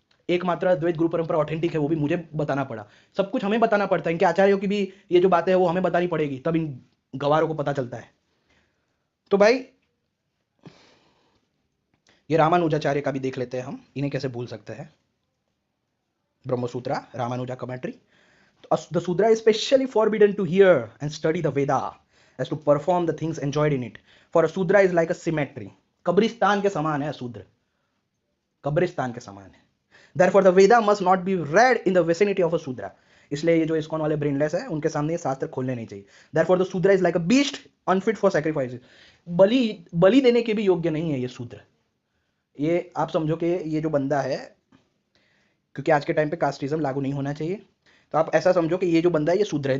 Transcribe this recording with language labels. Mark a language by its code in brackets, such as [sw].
[hi] एकमात्र अद्वैत गुरु परंपरा ऑथेंटिक है, वो भी मुझे बताना पड़ा. सब कुछ हमें बताना पड़ता है. इनके आचार्यों की भी ये जो बातें हैं वो हमें बतानी पड़ेगी, तब इन गवारों को पता चलता है. तो भाई ये रामानुजाचार्य का भी देख लेते हैं हम, इन्हें कैसे भूल सकते हैं. Brahmasutra Ramanuja commentary. [en] The Sudra is specially forbidden to hear and study the Veda as to perform the things enjoyed in it. For a Sudra is like a cemetery. [hi] कब्रिस्तान के समान है शूद्र, कब्रिस्तान के समान है. [en] Therefore the Veda must not be read in the vicinity of a Sudra. [hi] इसलिए ये जो इस्कॉन वाले ब्रेनलेस है उनके सामने ये शास्त्र खोलने नहीं चाहिए। [en] Therefore the Shudra is like a beast unfit for sacrifice. [hi] बलि बलि देने के भी योग्य नहीं है ये शूद्र। ये आप समझो कि ये जो बंदा है, क्योंकि आज के टाइम पे कास्टिज्म लागू नहीं होना चाहिए, तो आप ऐसा समझो कि ये जो बंदा है ये शूद्र है।